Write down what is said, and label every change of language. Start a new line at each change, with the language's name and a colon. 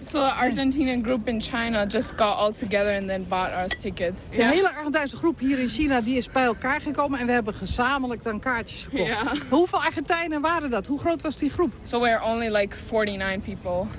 English: So the Argentinian group in China just got all together and then bought our tickets.
Dutch: Yeah. De hele Argentijnse groep hier in China die is bij elkaar gekomen en we hebben gezamenlijk dan kaartjes gekocht.
English: Yeah.
Dutch: Hoeveel Argentijnen waren dat? Hoe groot was die groep?
English: So we're only like 49 people.